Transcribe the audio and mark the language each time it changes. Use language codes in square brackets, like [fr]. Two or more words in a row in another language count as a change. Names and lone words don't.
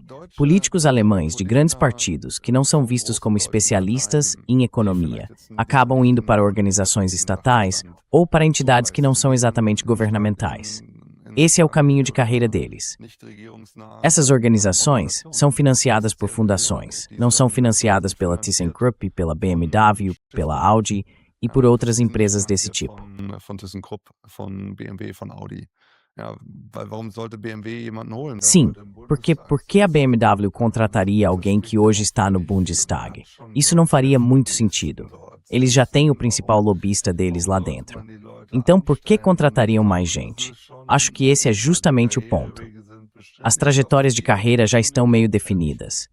[pt] Políticos alemães de grandes partidos, que não são vistos como especialistas em economia, acabam indo para organizações estatais ou para entidades que não são exatamente governamentais. Esse é o caminho de carreira deles. Essas organizações são financiadas por fundações, não são financiadas pela ThyssenKrupp, pela BMW, pela Audi e por outras empresas desse tipo. [de] Von ThyssenKrupp, von BMW, von Audi. Ja, warum sollte BMW jemanden holen? [pt] Sim, porque por que a BMW contrataria alguém que hoje está no Bundestag? Isso não faria muito sentido. Eles já têm o principal lobista deles lá dentro. Então, por que contratariam mais gente? Acho que esse é justamente o ponto. As trajetórias de carreira já estão meio definidas.